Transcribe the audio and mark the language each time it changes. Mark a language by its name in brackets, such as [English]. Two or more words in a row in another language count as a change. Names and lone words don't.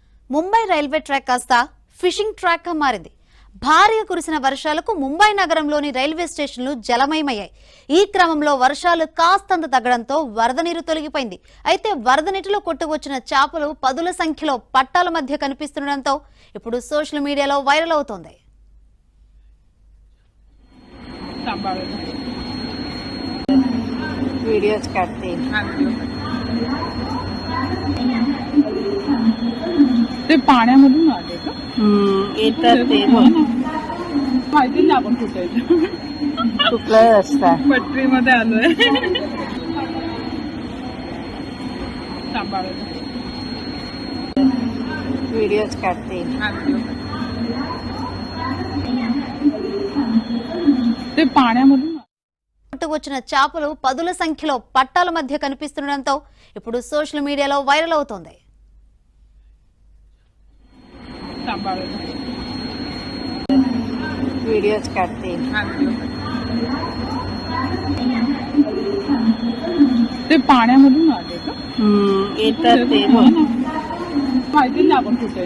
[Telugu] ముంబై [English] railway track [Telugu] కాస్త [English] fishing track [Telugu] గా మారింది. భారీగా కురిసిన వర్షాలకు ముంబై నగరంలోని [English] railway stations [Telugu] జలమయమయ్యాయి. ఈ క్రమంలో వర్షాలు కాస్తంత తగ్గడంతో వరద నీరు తొలగిపోయింది. అయితే వరద నీటిలో కొట్టుకొచ్చిన చేపలు పదుల సంఖ్యలో పట్టాల మధ్య కనిపిస్తుండటంతో ఇప్పుడు [English] social media [Telugu] వైరల్ అవుతోంది. [Marathi] वीडियोस करते ते पाण्यामधून आले का? येतात ते माहिती नाही आपण कुठे कुठलं असतात पटरीमध्ये आलोय. सांभाळून वीडियोस करते ते पाण्यामधून [Telugu] కొట్టుకొచ్చిన చేపలు పదుల సంఖ్యలో పట్టాల మధ్య కనిపిస్తుండటంతో ఇప్పుడు [English] social media [Telugu] వైరల్ అవుతోంది. [Marathi] सांभाळून वीडियोस करते ते पाण्यामधून आले का? येतात ते माहिती नाही आपण कुठे